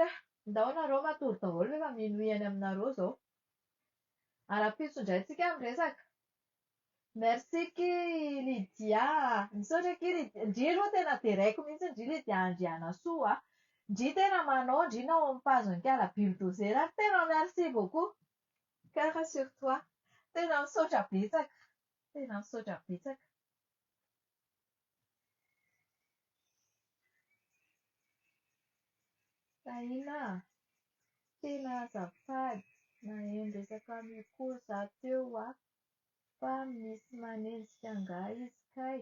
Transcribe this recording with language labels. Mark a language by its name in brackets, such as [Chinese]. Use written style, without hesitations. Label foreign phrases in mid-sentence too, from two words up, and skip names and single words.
[Malagasy] Ndao nareo matory daholo rehefa minohihany aminareo izao. Ara-pitondraintsika amin'ny resaka. Merci ki Lydia. Misaotra ki Lydia. Ndry aloha tena deraiko mihitsy ndry Lydia Andriana Soa. Ndry tena manao, ndry nao mipazonkala bulldozer. [French] Tena merci beaucoup. Cœur sur toi. [Malagasy] Tena misaotra betsaka. Tena misaotra betsaka. Saina, tena azafady. Naheno resaka mikory za teo fa misy manenjika angaha izy kay.